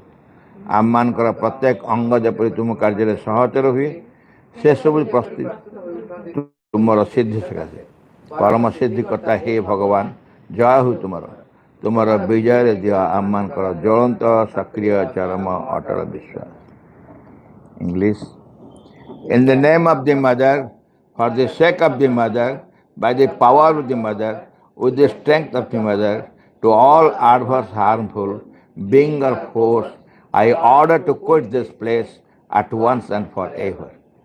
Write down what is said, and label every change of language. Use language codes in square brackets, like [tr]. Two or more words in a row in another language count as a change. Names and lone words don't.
[or] ଆମମାନଙ୍କର ପ୍ରତ୍ୟେକ ଅଙ୍ଗ ଯେପରି ତୁମ କାର୍ଯ୍ୟରେ ସହଚର ହୁଏ, ସେସବୁ ପ୍ରସ୍ତୁତି ତୁମର ସିଦ୍ଧି ସକାଶେ। ପରମ ସିଦ୍ଧିକର୍ତ୍ତା ହେ ଭଗବାନ, ଜୟ ହଉ ତୁମର। ତୁମର ବିଜୟରେ ଦିଅ ଆମମାନଙ୍କର ଜ୍ୱଳନ୍ତ ସକ୍ରିୟ ଚରମ ଅଟଳ ବିଶ୍ୱାସ। ଇଂଲିଶ। [en] In the name of the mother, for the sake of the mother, by the power of the mother, with the strength of the mother, to all adverse, harmful, being or force, I order to quit this place at once and forever.